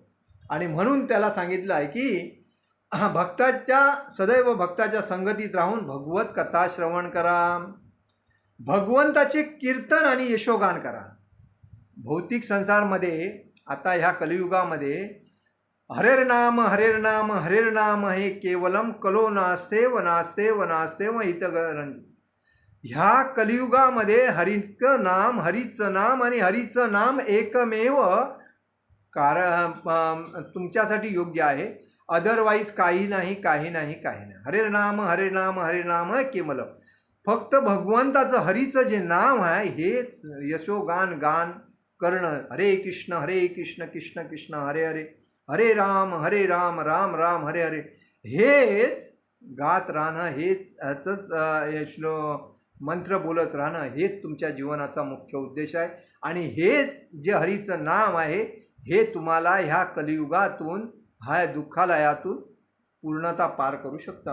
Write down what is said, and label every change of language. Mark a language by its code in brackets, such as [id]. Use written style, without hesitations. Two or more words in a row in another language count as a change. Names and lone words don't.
[mr] आणि म्हणून त्याला सांगितलं आहे की सदैव भक्ताच्या संगतीत राहून भगवत कथा श्रवण करा, भगवंताचे कीर्तन आणि यशोगान करा. भौतिक संसारमध्ये आता ह्या कलियुगामध्ये [sa] हरेर्नाम हरेर्नाम हरेर्नाम हे केवलम कलो नास्ते व नास्ते व नास्ते व हितगरंज. [mr] ह्या कलियुगामध्ये हरीचं नाम आणि हरीचं नाम एकमेव तुमच्यासाठी योग्य आहे. अदरवाईज काही नाही. [sa] हरेर्नाम हरेर्नाम हरेर्नाम केवलम, [mr] फक्त भगवंताचं हरीचं जे नाम आहे हेच यशोगान करणं. [sa] हरे कृष्ण कृष्ण कृष्ण हरे हरे, हरे राम राम राम हरे हरे, [mr] हेच गात राहणं, हेच मंत्र बोलत राहणं, हेच तुमच्या जीवनाचा मुख्य उद्देश आहे. आणि हेच जे हरीचं नाम आहे हे तुम्हाला ह्या कलियुगातून, ह्या दुःखालयातून पूर्णता पार करू शकतं.